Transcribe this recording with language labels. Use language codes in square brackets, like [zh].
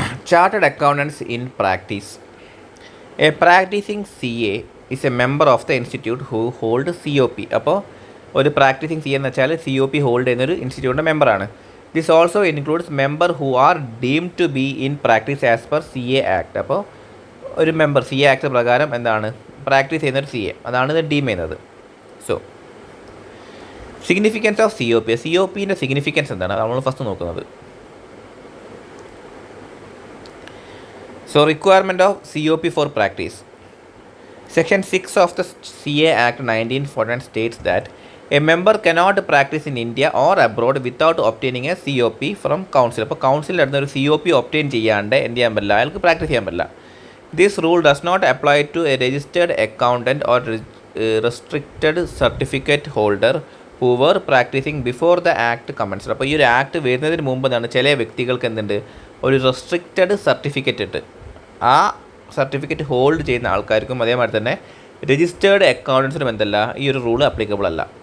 [en] Chartered accountants in practice. A practicing CA is a member of the institute who hold COP. [ml] അപ്പോൾ ഒരു practising CA എന്ന് വെച്ചാൽ COP hold ചെയ്യുന്നൊരു ഇൻസ്റ്റിറ്റ്യൂട്ടിൻ്റെ മെമ്പറാണ്. [en] This also includes member who are deemed to be in practice as per CA act. [ml] അപ്പോൾ ഒരു member CA act പ്രകാരം എന്താണ് പ്രാക്ടീസ് ചെയ്യുന്നൊരു CA, അതാണ് ഇത് ഡീം ചെയ്യുന്നത്. [en] so significance of [ml] COPൻ്റെ സിഗ്നിഫിക്കൻസ് എന്താണ് നമ്മൾ ഫസ്റ്റ് നോക്കുന്നത്. [en] So requirement of COP for practice. Section 6 of the CA Act 1949 states that a member cannot practice in India or abroad without obtaining a COP from council. [ml] അപ്പോൾ കൗൺസിലിൽ നടന്ന ഒരു COP obtain ചെയ്യാണ്ട് എന്ത് ചെയ്യാൻ പറ്റില്ല, അയാൾക്ക് പ്രാക്ടീസ് ചെയ്യാൻ പറ്റില്ല. [en] This rule does not apply to a registered accountant or restricted certificate holder who were practising before the act commenced. [ml] അപ്പോൾ ഈ ഒരു ആക്ട് വരുന്നതിന് മുമ്പ് എന്താണ് ചില വ്യക്തികൾക്ക് എന്തുണ്ട്, ഒരു റെസ്ട്രിക്റ്റഡ് സർട്ടിഫിക്കറ്റ് ഇട്ട് ആ സർട്ടിഫിക്കറ്റ് ഹോൾഡ് ചെയ്യുന്ന ആൾക്കാർക്കും അതേമാതിരി തന്നെ രജിസ്റ്റേർഡ് അക്കൗണ്ടൻസിനും എന്തല്ല ഈ ഒരു റൂൾ അപ്ലിക്കബിൾ അല്ല.